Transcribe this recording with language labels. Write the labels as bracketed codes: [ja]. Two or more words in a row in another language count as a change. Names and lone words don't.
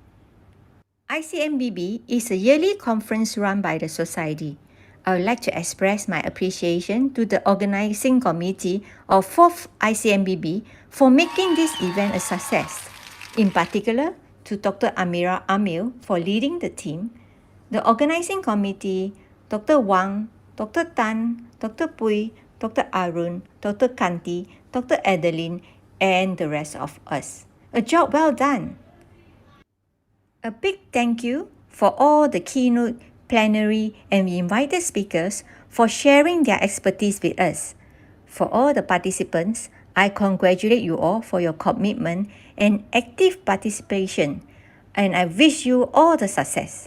[en] ICMBB is a yearly conference run by the Society. I would like to express my appreciation to the organizing committee of 4th ICMBB for making this event a success. In particular, to Dr. Amira Amil for leading the team, the organizing committee, Dr. Wang, Dr. Tan, Dr. Pui, Dr. Arun, Dr. Kanti, Dr. Adeline, and the rest of us. A job well done! A big thank you for all the keynote, plenary, and invited speakers for sharing their expertise with us. For all the participants, I congratulate you all for your commitment and active participation, and I wish you all the success.